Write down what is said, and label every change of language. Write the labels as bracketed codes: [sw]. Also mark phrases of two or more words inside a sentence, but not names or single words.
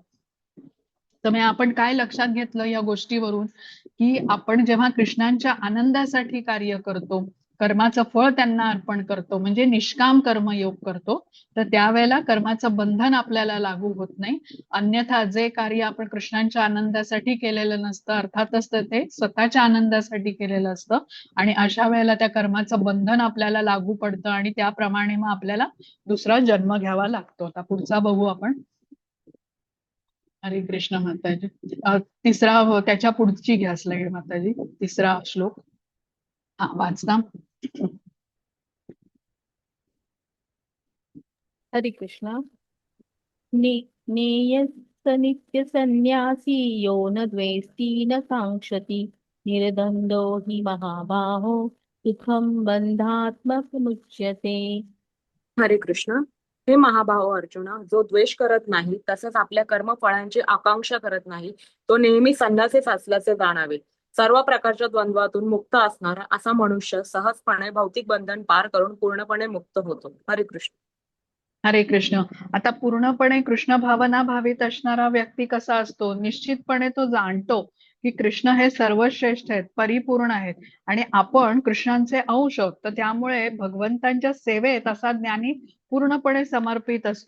[mr] तर मग आपण काय लक्षात घेतलं या गोष्टीवरून की आपण जेव्हा कृष्णांच्या आनंदासाठी कार्य करतो, कर्माचं फळ त्यांना अर्पण करतो, म्हणजे निष्काम कर्मयोग करतो, तर त्यावेळेला कर्माचं बंधन आपल्याला लागू होत नाही. अन्यथा जे कार्य आपण कृष्णांच्या आनंदासाठी केलेलं नसतं, अर्थातच ते स्वतःच्या आनंदासाठी केलेलं असतं आणि अशा वेळेला त्या कर्माचं बंधन आपल्याला लागू पडतं आणि त्याप्रमाणे मग आपल्याला दुसरा जन्म घ्यावा लागतो. आता पुढचा बघू आपण. हरे कृष्ण माताजी. तिसरा त्याच्या पुढची घ्या स्लाइड माताजी, तिसरा श्लोक. हा वाचता. हरे कृष्ण. [sa] नेयस नित्य संन्यासी यो न द्वेष्टि न कांक्षति निर्द्वंद्वो हि महाबाहो सुखम बंधात्मकमुच्यते. हरे कृष्ण. [mr] हे महाभाव अर्जुना, जो द्वेष करत नाही तसंच आपल्या कर्मफळांची आकांक्षा करत नाही, तो नेहमी संन्यासीच असल्याचे जाणावे. सर्व प्रकारच्या द्वंद्वातून मुक्त असणारा असा मनुष्य सहजपणे भौतिक बंधन पार करून पूर्णपणे मुक्त होतो. हरे कृष्ण. हरे कृष्ण. आता पूर्णपणे कृष्ण भावना भावित असणारा व्यक्ती कसा असतो, निश्चितपणे तो जाणतो की कृष्ण हे सर्वश्रेष्ठ आहेत, परिपूर्ण आहेत आणि आपण कृष्णांचे अंश आहोत. तर त्यामुळे भगवंतांच्या सेवेत असा ज्ञानी पूर्णपणे समर्पित असतो.